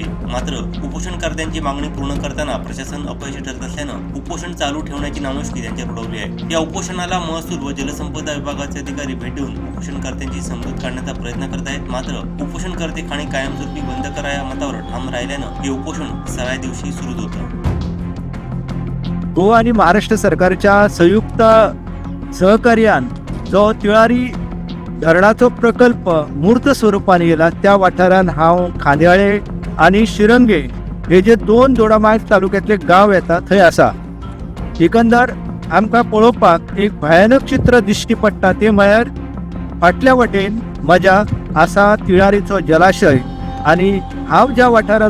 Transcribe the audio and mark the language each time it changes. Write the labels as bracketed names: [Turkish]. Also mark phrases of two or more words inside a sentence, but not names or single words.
[Marathi] मात्र उपोषणकर्त्यांची मागणी पूर्ण करताना प्रशासन अपयशी ठरत असल्यानं उपोषण चालू ठेवण्याची नामुष्की त्यांच्यावर उडवली आहे. या उपोषणाला महसूल व जलसंपदा विभागाचे अधिकारी भेट देऊन उपोषणकर्त्यांची समजूत काढण्याचा प्रयत्न करत आहेत. मात्र उपोषणकर्ते खाणी कायमस्वरूपी बंद करा या मतावर ठाम राहिल्यानं हे उपोषण 6व्या दिवशी सुरूच होतं. [Konkani] गोवा आणि महाराष्ट्र सरकारच्या संयुक्त सहकार्यान जो तिळारी धरणाचो प्रकल्प मूर्त स्वरूपान गेला त्या वाठारान हांव खांद्याळे आणि शिरंगे हे जे 2 दोडामार्ग तालुक्यातले गांव येता थंय आसा. एकंदर आमकां पळोवपाक एक भयानक चित्र दिश्टी पडटा ते म्हळ्यार फाटल्या वटेन म्हज्या आसा तिळारीचो जलाशय आणि हांव ज्या वाठारान